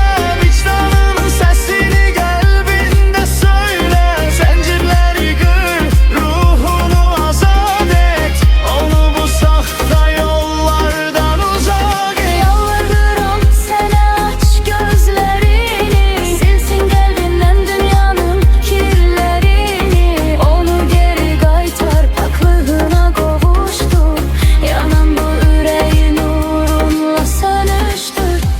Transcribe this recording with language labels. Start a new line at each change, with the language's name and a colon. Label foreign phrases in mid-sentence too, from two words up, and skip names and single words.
Turkish: Vicdanın sesini kalbinde söyle. Zincirleri kır, ruhunu azat et. Onu bu saxta yollardan uzak et.
Azerbaijani: Yalvarıram sənə, aç gözlərini. Silsin qəlbindən dünyanın kirlərini. Onu geri qaytar, paklığına qovuşdur. Yanan bu ürəyin uğrunla sönüşdür.